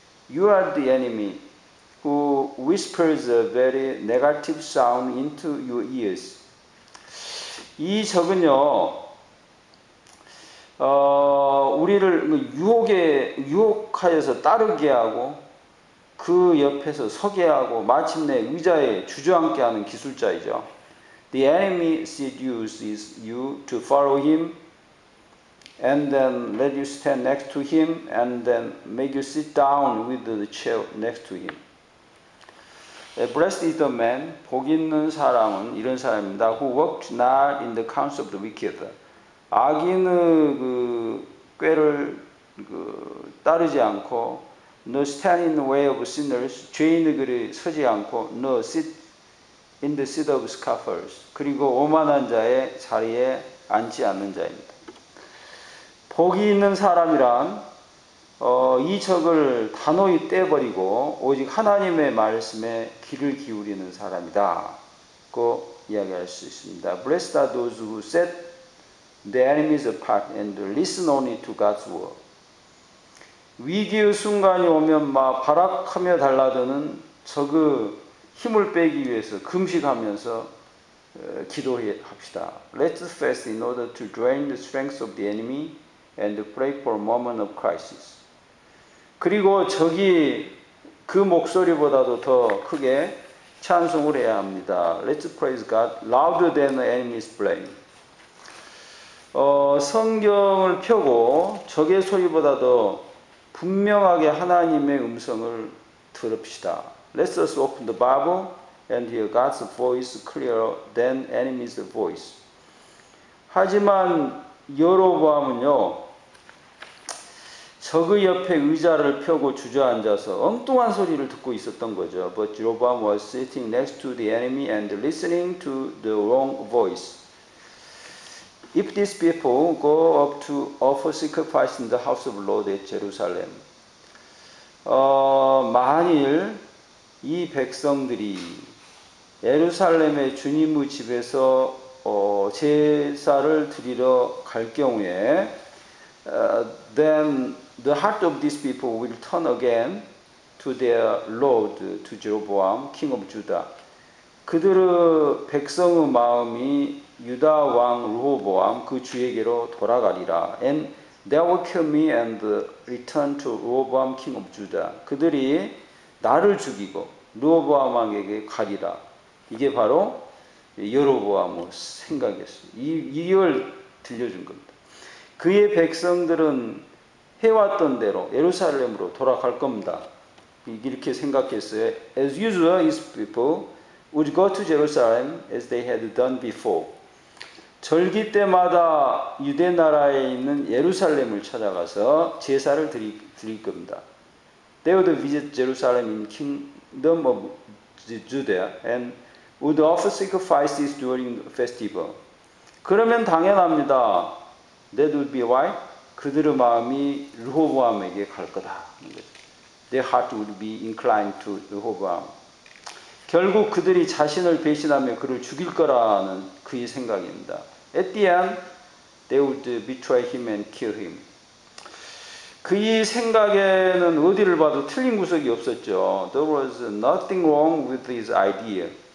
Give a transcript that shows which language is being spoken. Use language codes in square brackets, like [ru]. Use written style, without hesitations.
[en] You are the enemy who whispers a very negative sound into your ears. [ko] 이 적은요, 우리를 유혹하여서 따르게 하고 그 옆에서 서게 하고 마침내 의자에 주저앉게 하는 기술자이죠. [en] The enemy seduces you to follow him and then let you stand next to him and then make you sit down with the chair next to him. Blessed is the man, [ko] 복 있는 사람은 이런 사람입니다. [en] Who walked not in the counsel of the wicked. [ko] 악인의 그 꾀를 따르지 않고 [en] no stand in the way of sinners. [ko] 죄인의 길에 서지 않고 [en] no sit in the seat of scoffers. [ko] 그리고 오만한 자의 자리에 앉지 않는 자입니다. 복이 있는 사람이란 이 적을 단호히 떼버리고 오직 하나님의 말씀에 귀를 기울이는 사람이다고 이야기할 수 있습니다. [en] Blessed are those who set the enemies apart and listen only to God's word. [ko] 위기의 순간이 오면 막 발악하며 달라드는 적의 힘을 빼기 위해서 금식하면서 기도합시다. [en] Let's fast in order to drain the strength of the enemy and pray for a moment of crisis. [ko] 그리고 적이 그 목소리보다도 더 크게 찬송을 해야 합니다. [en] Let's praise God louder than the enemy's blame. [ko] 성경을 펴고 적의 소리보다도 분명하게 하나님의 음성을 들읍시다. [en] Let us open the Bible and hear God's voice clearer than enemy's voice. [ko] 하지만 여로보암은요, 적의 옆에 의자를 펴고 주저앉아서 엉뚱한 소리를 듣고 있었던 거죠. [en] But Jeroboam was sitting next to the enemy and listening to the wrong voice. If these people go up to offer sacrifice in the house of the Lord at Jerusalem, [ko] 만일 이 백성들이 예루살렘의 주님의 집에서 제사를 드리러 갈 경우에 [en] then the heart of these people will turn again to their Lord, to Jeroboam, king of Judah. [ko] 그들의 백성의 마음이 유다 왕 르호보암 그 주에게로 돌아가리라. [en] And they will kill me and return to Rehoboam, king of Judah. [ko] 그들이 나를 죽이고 르호보암 왕에게 가리라. 이게 바로 여로보암의 생각이었습니다. 이걸 들려준 겁니다. 그의 백성들은 해왔던 대로 예루살렘으로 돌아갈 겁니다. 이렇게 생각했어요. [en] As usual, his people would go to Jerusalem as they had done before. [ko] 절기 때마다 유대 나라에 있는 예루살렘을 찾아가서 제사를 드릴 겁니다. [en] They would visit Jerusalem in kingdom of Judea and would offer sacrifices during the festival. [ko] 그러면 당연합니다. [en] That would be why [ko] 그들의 마음이 르호보암에게 갈 거다. [en] Their heart would be inclined to Rehoboam. [ko] 결국 그들이 자신을 배신하며 그를 죽일 거라는 그의 생각입니다. [en] At the end, they would betray him and kill him. [ko] 그의 생각에는 어디를 봐도 틀린 구석이 없었죠. [en] There was nothing wrong with his idea.